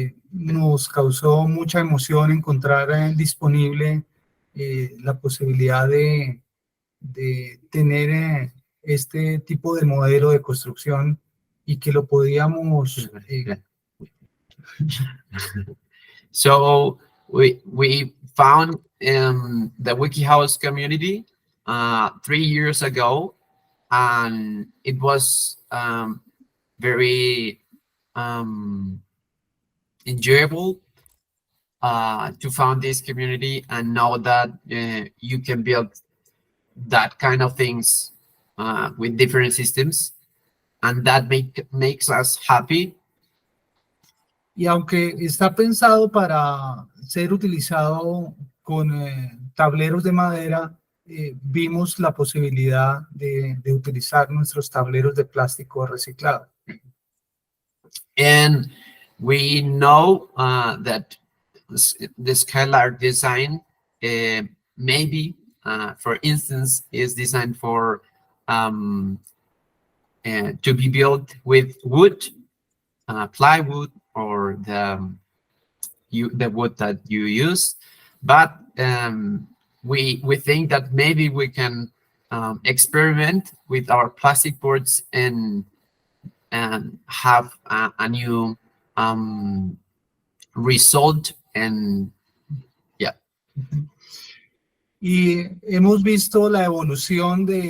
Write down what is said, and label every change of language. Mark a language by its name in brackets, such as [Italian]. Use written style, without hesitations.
[Spanish] Nos causó mucha emoción encontrar disponible la posibilidad de tener este tipo de modelo de construcción y que lo podíamos... [English] So we found the WikiHouse community 3 years ago, and it was very enjoyable to found this community and know that you can build that kind of things with different systems, and that makes us happy. [Spanish] Y aunque está pensado para ser utilizado con tableros de madera, vimos la posibilidad de utilizar nuestros tableros de plástico reciclado. [English] And we know that the Skylark design maybe, for instance, is designed for to be built with wood, plywood, or the wood that you use, but we think that maybe we can experiment with our plastic boards and have a new result. And yeah. [Spanish] Y hemos visto la evolución